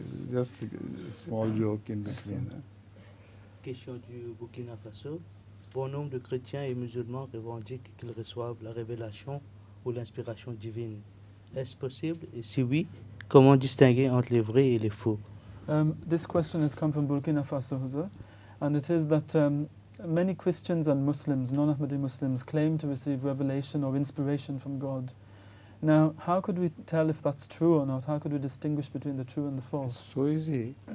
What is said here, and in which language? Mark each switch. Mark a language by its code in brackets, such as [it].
[en] Just a small joke in between. [fr] Question du Burkina Faso. Bon nombre de chrétiens et musulmans revendiquent qu'ils reçoivent la révélation ou l'inspiration divine. Est-ce possible? Et si oui, comment distinguer entre les vrais et les faux? [en] This question has come from Burkina Faso, Huzur, and it is that many Christians and Muslims, non-Ahmadi Muslims, claim to receive revelation or inspiration from God. Now, how could we tell if that's true or not? How could we distinguish between the true and the false? It's so easy.